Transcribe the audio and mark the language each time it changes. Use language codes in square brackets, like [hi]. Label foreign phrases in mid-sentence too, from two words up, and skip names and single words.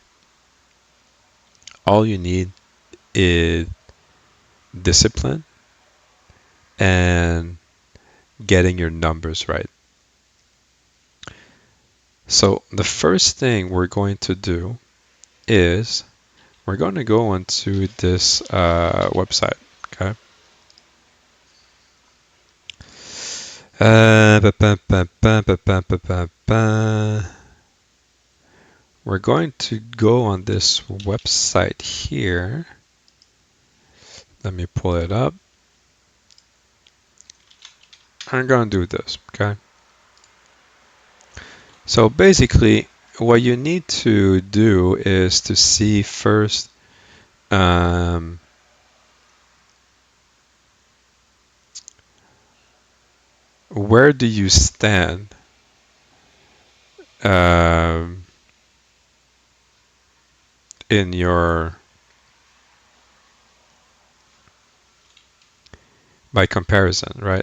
[en] All you need is discipline and getting your numbers right. So the first thing we're going to do is we're going to go into this website. Okay. Ba, ba, ba, ba, ba, ba, ba, ba. We're going to go on this website here. Let me pull it up. I'm going to do this. Okay. So basically, what you need to do is to see first where do you stand um, in your by comparison, right?